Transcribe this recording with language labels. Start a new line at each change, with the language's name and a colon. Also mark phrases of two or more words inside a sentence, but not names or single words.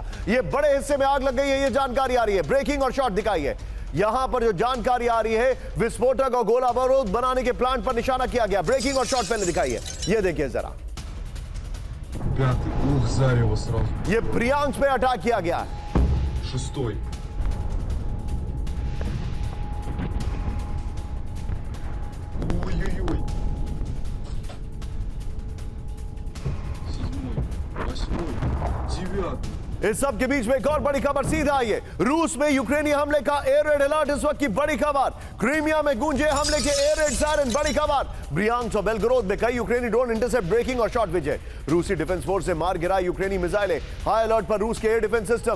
Hindi: ये बड़े हिस्से में आग लग गई है, ये जानकारी आ रही है। ब्रेकिंग और शॉट दिखाइए। यहां पर जो जानकारी आ रही है, विस्फोटक और गोला बारूद बनाने के प्लांट पर निशाना किया गया। ब्रेकिंग और शॉट पहले दिखाइए, ये देखिए जरा। ये ब्रियांस्क में अटैक किया गया है।
Russian: 6-й. Ой-ой-ой. 7-й, 8-й, 9-й.
Hindi: इस सब के बीच में एक और बड़ी खबर सीधा आई है। रूस में यूक्रेनी हमले का
English: air raid alert.
Hindi: इस वक्त की बड़ी खबर, क्रीमिया में गूंजे हमले के
English: air raid siren.
Hindi: बड़ी खबर, ब्रियांस्क और बेलगोरोद में कई यूक्रेनी
English: drone intercept,
Hindi: ब्रेकिंग और शॉट। विजय, रूसी
English: defense force
Hindi: से मार गिरा यूक्रेनी मिसाइलें।
English: high alert
Hindi: पर रूस के
English: air defense system.